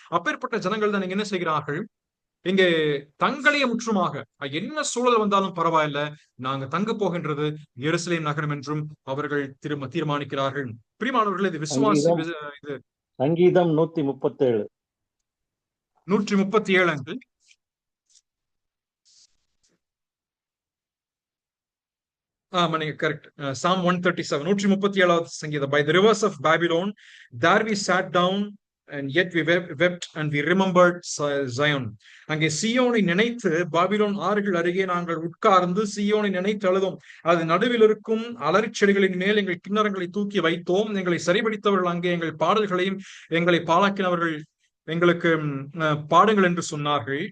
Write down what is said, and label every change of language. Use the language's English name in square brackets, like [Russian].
[Tamil] அப்பேற்பட்ட ஜனங்கள் தான் என்ன செய்கிறார்கள், இங்கே தங்களையே முற்றுமாக என்ன சூழல் வந்தாலும் பரவாயில்ல, நாங்க தங்க போகின்றது எருசலேம் நகரம் என்றும் அவர்கள் தீர்மானிக்கிறார்கள். பிரியமானவர்களே, இது விசுவாசி இது சங்கீதம் 137 137 கரெக்ட். [English] Psalm 137 [Tamil] 137வது சங்கீதம். [English] By the rivers of Babylon there we sat down and yet we wept and we remembered Zion. [Tamil] அங்கே சியோனை நினைத்து பாபிலோன் ஆறுகள் அருகே நாங்கள் உட்கார்ந்து சியோனை நினைத்து அழுதோம். அது நடுவில் இருக்கும் அலறி செடிகளின் மேல் எங்கள் கிண்ணறங்களை தூக்கி வைத்தோம். எங்களை சரிபடித்தவர்கள் அங்கே எங்கள் பாடல்களையும் எங்களை பாழாக்கினவர்கள் எங்களுக்கு பாடுங்கள் என்று சொன்னார்கள்.